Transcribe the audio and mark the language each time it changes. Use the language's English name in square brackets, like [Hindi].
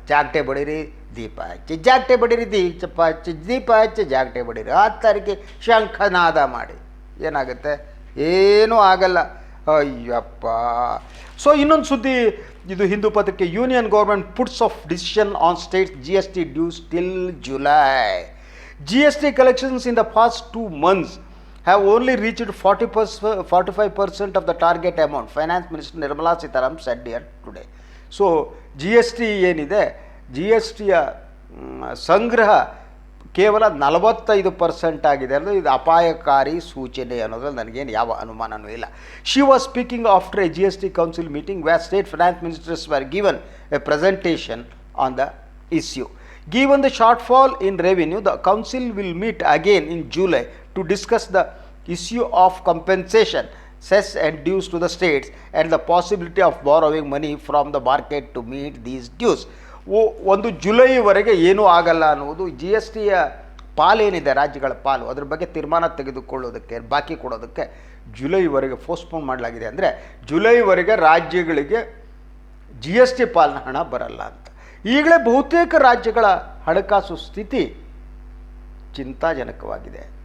[Kannada] ಜಾಗ್ಟೆ ಬಡೀರಿ, ದೀಪ ಹಚ್ಚಿ, ಜಾಗ್ಟೆ ಬಡೀರಿ, ದೀಪ ಹಚ್ಚಿ, ದೀಪ ಹಚ್ಚಿ, ಜಾಗ್ಟೆ ಬಡೀರಿ. 10 ತಾರೀಕಿಗೆ ಶಂಖನಾದ ಮಾಡಿ ಏನಾಗುತ್ತೆ? ಏನೂ ಆಗಲ್ಲ. ಅಯ್ಯಪ್ಪ. ಸೊ ಇನ್ನೊಂದು ಸುದ್ದಿ, ಇದು ಹಿಂದೂ ಪತ್ರಿಕೆ. [English] Union government puts off decision on states GST dues till July. GST collections in the past 2 months have only reached 45% of the target amount, Finance Minister Nirmala Sitharaman said here today. [Kannada] So GST ಏನಿದೆ, GSTಯ ಸಂಗ್ರಹ ಕೇವಲ 45% ಆಗಿದೆ ಅನ್ನೋದು ಇದು ಅಪಾಯಕಾರಿ ಸೂಚನೆ ಅನ್ನೋದ್ರಲ್ಲಿ ನನಗೇನು ಯಾವ ಅನುಮಾನವೂ ಇಲ್ಲ. [English] She was speaking after a GST council meeting where state finance ministers were given a presentation on the issue. Given the shortfall in revenue, the council will meet again in July to discuss the issue of compensation, cess and dues to the states and the possibility of borrowing money from the market to meet these dues. [Kannada] 1 ಜುಲೈವರೆಗೆ ಏನೂ ಆಗಲ್ಲ ಅನ್ನುವುದು GSTಯ ಪಾಲೇನಿದೆ, ರಾಜ್ಯಗಳ ಪಾಲು, ಅದ್ರ ಬಗ್ಗೆ ತೀರ್ಮಾನ ತೆಗೆದುಕೊಳ್ಳೋದಕ್ಕೆ, ಬಾಕಿ ಕೊಡೋದಕ್ಕೆ ಜುಲೈವರೆಗೆ ಪೋಸ್ಟ್ಪೋನ್ ಮಾಡಲಾಗಿದೆ. ಅಂದರೆ ಜುಲೈವರೆಗೆ ರಾಜ್ಯಗಳಿಗೆ GST ಪಾಲಿನ ಹಣ ಬರಲ್ಲ ಅಂತ. ಈಗಲೇ ಬಹುತೇಕ ರಾಜ್ಯಗಳ ಹಣಕಾಸು ಸ್ಥಿತಿ ಚಿಂತಾಜನಕವಾಗಿದೆ.